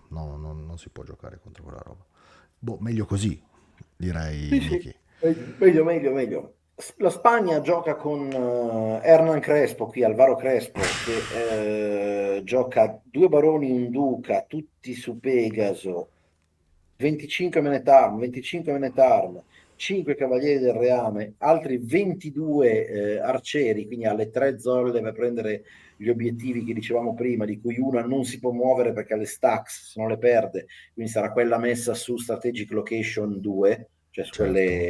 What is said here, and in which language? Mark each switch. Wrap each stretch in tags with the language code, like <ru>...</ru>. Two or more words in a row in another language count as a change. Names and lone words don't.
<it>No, non si può giocare contro quella roba. Boh, meglio così, direi Sì, sì, Miki. meglio. La Spagna gioca con Hernan Crespo, qui Alvaro Crespo, che gioca 2 baroni, un duca, tutti su Pegaso, 25</it> <en>men at arms,</en> <it>25</it> <en>men at arms,</en> <it>5 cavalieri del reame, altri 22 arcieri, quindi alle 3 zolle per prendere gli obiettivi che dicevamo prima, di cui una non si può muovere perché ha le stacks, se non le perde, quindi sarà quella messa su</it> <en>Strategic Location</en> <it>2, cioè su Certo.</it>